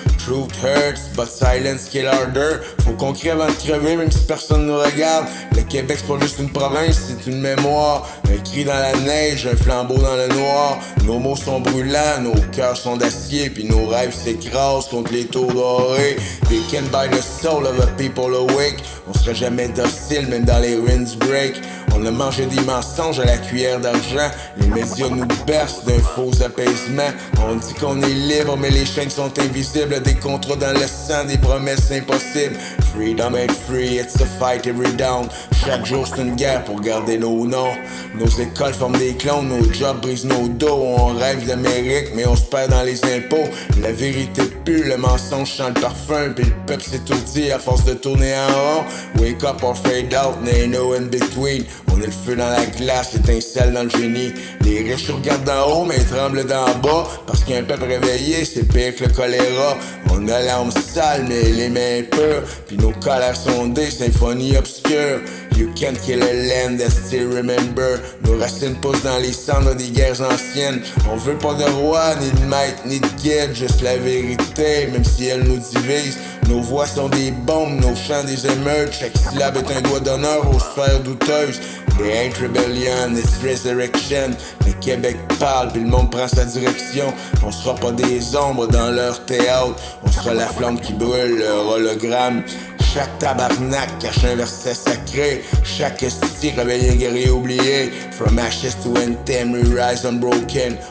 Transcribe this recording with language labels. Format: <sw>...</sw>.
<en>Truth hurts, but silence kill harder.</en> <fr>Faut qu'on crie avant de crever, même si personne nous regarde. Le Québec c'est pas juste une province, c'est une mémoire. Un cri dans la neige, un flambeau dans le noir. Nos mots sont brûlants, nos cœurs sont d'acier. Puis nos rêves s'écrasent contre les taux dorés.</fr> <en>They can buy the soul of the people awake.</en> <fr>On serait jamais docile, même dans les</fr> <en>winds break.</en> <fr>On a mangé des mensonges à la cuillère d'argent. Les médias nous bercent d'un faux apaisement. On dit qu'on est libre, mais les chaînes sont invisibles. Des contrats dans le sang, des promesses impossibles.</fr> <en>Freedom ain't free, it's a fight every down.</en> <fr>Chaque jour c'est une guerre pour garder nos noms. Nos écoles forment des clones, nos jobs brisent nos dos. On rêve d'Amérique, mais on se perd dans les impôts. La vérité pue, le mensonge sent le parfum. Puis le peuple s'étourdit à force de tourner en rond.</fr> <en>Wake up or fade out, there ain't no in between.</en> <fr>On est le feu dans la glace, l'étincelle dans le génie. Les riches regardent d'en haut, mais ils tremblent d'en bas. Parce qu'un peuple réveillé, c'est pire que le choléra. On a l'âme sale, mais les mains pures. Puis nos colères sont des symphonies obscures.</fr> <en>You can't kill a land that still remember.</en> <fr>Nos racines poussent dans les cendres des guerres anciennes. On veut pas de roi, ni de maître, ni de guide. Juste la vérité, même si elle nous divise. Nos voix sont des bombes, nos chants des émeutes. Chaque syllabe est un doigt d'honneur aux sphères douteuses.</fr> <en>They ain't rebellion, it's resurrection.</en> <fr>Le Québec parle, puis le monde prend sa direction. On sera pas des ombres dans leur théâtre. On sera la flamme qui brûle, leur hologramme. Chaque tabarnak cache un verset sacré. Chaque esti réveille un guerrier oublié.</fr> <en>From ashes to anthem, we rise unbroken.</en>